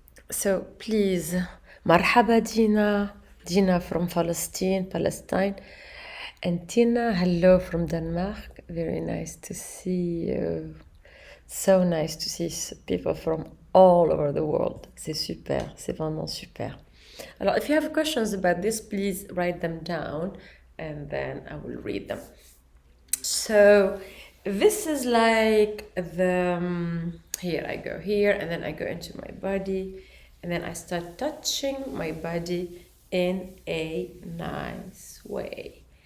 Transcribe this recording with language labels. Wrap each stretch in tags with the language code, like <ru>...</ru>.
<en>So please, marhaba Dina. Dina from Palestine. And Tina, hello from Denmark. Very nice to see you. So nice to see people from all over the world.</en> <fr>C'est super, c'est vraiment super.</fr> <en>Alors, if you have questions about this, please write them down and then I will read them. So this is like the, here I go here and then I go into my body and then I start touching my body in a nice way.</en>